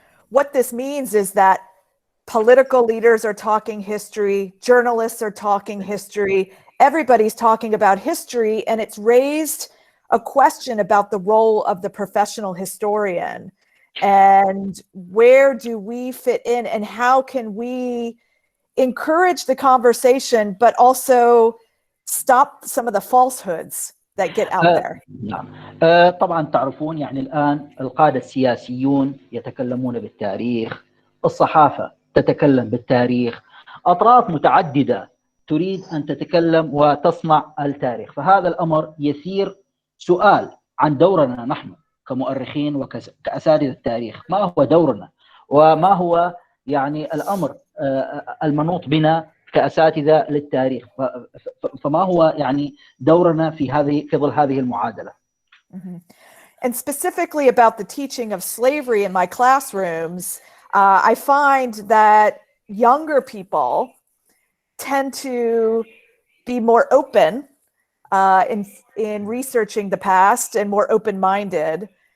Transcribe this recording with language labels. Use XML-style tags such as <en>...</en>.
<en>What this means is that political leaders are talking history, journalists are talking history, everybody's talking about history, and it's raised a question about the role of the professional historian. And where do we fit in, and how can we encourage the conversation, but also stop some of the falsehoods that get out there?</en> <ar>نعم. طبعا تعرفون يعني الآن القادة السياسيون يتكلمون بالتاريخ، الصحافة تتكلم بالتاريخ، أطراف متعددة تريد أن تتكلم وتصنع التاريخ. فهذا الأمر يثير سؤال عن دورنا نحن كمؤرخين وكأساتذة التاريخ. ما هو دورنا؟ وما هو يعني الأمر المنوط بنا كأساتذة للتاريخ؟ فما هو يعني دورنا في ظل هذه المعادلة؟</ar> <en>And specifically about the teaching of slavery in my classrooms, I find that younger people tend to be more open in researching the past and more open-minded.</en>